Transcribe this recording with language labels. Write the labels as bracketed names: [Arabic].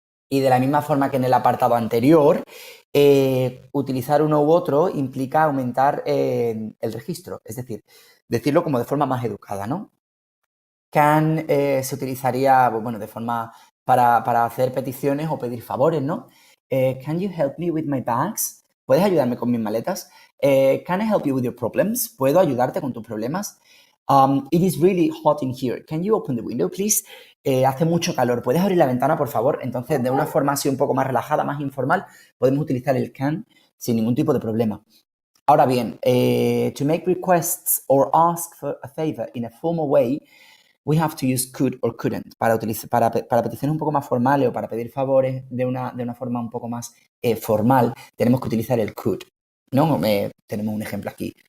[Spanish] Y de la misma forma que en el apartado anterior, utilizar uno u otro implica aumentar el registro, es decir, decirlo como de forma más educada, ¿no? Can se utilizaría, bueno, de forma para hacer peticiones o pedir favores, ¿no? [English] Can you help me with my bags? [Spanish] ¿Puedes ayudarme con mis maletas? [English] Can I help you with your problems? [Spanish] ¿Puedo ayudarte con tus problemas? [English] It is really hot in here. Can you open the window, please? [Spanish] Hace mucho calor. ¿Puedes abrir la ventana, por favor? Entonces, de una forma así un poco más relajada, más informal, podemos utilizar el can sin ningún tipo de problema. Ahora bien, [English] to make requests or ask for a favor in a formal way, we have to use could or couldn't. [Spanish] Para peticiones un poco más formales o para pedir favores de una forma un poco más formal, tenemos que utilizar el could, ¿no? Tenemos un ejemplo aquí.